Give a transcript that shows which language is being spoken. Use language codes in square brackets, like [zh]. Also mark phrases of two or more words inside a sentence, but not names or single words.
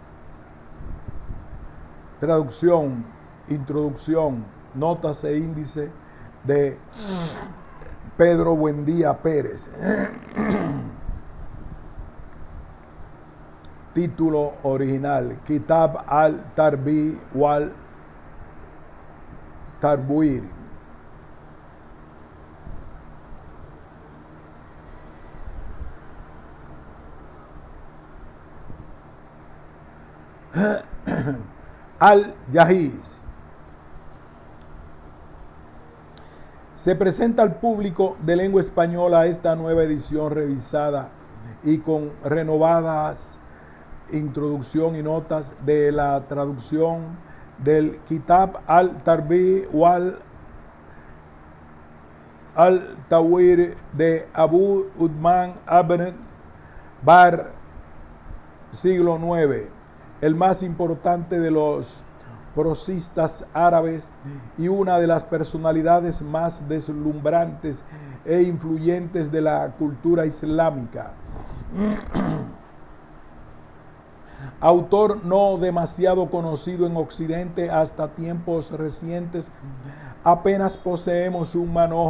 [es] Traducción, introducción, notas e índice de Pedro Buendía Pérez. Título original: Kitab al-Tarbi wal Tarbuir. Al-Jahiz. Se presenta al público de lengua española esta nueva edición revisada y con renovadas introducción y notas de la traducción del Kitab al-Tarbi wal al-Tawir de Abu Uthman Ibn Bar, siglo IX, el más importante de los prosistas árabes y una de las personalidades más deslumbrantes e influyentes de la cultura islámica. Autor no demasiado conocido en Occidente hasta tiempos recientes, apenas poseemos un manojo